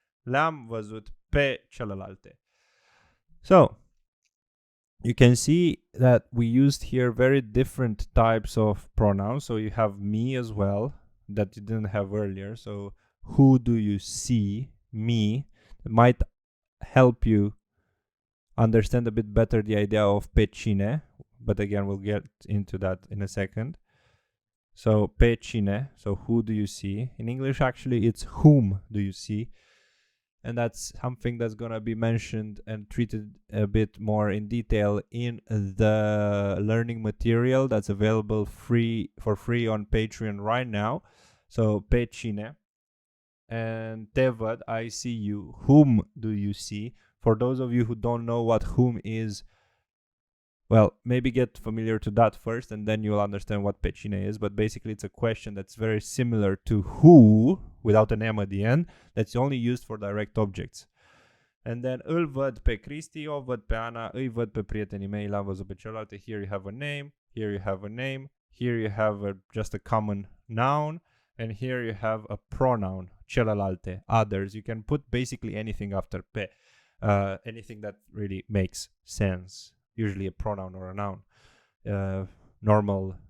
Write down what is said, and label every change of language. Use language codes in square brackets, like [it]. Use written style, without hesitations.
[ro] Le-am văzut pe celelalte. [en] So, you can see that we used here very different types of pronouns. So you have me as well, that you didn't have earlier. So who do you see? Me. It might help you understand a bit better the idea of pe cine. But again, we'll get into that in a second. So pe cine, so who do you see? In English, actually, it's whom do you see? And that's something that's going to be mentioned and treated a bit more in detail in the learning material that's available for free on Patreon right now. So, pe cine. And [ro] te văd, [en] I see you. Whom do you see? For those of you who don't know what whom is, well, maybe get familiar to that first, and then you'll understand what pe cine is. But basically, it's a question that's very similar to who, without an M at the end, that's only used for direct objects. And then, [ro] îl văd pe Kristi, o văd pe Ana, îi văd pe prietenii mei, l-am văzut pe celelalte. [en] Here you have a name, here you have a name, here you have just a common noun, and here you have a pronoun, celelalte, others. You can put basically anything after pe, anything that really makes sense. Usually a pronoun or a noun. Normal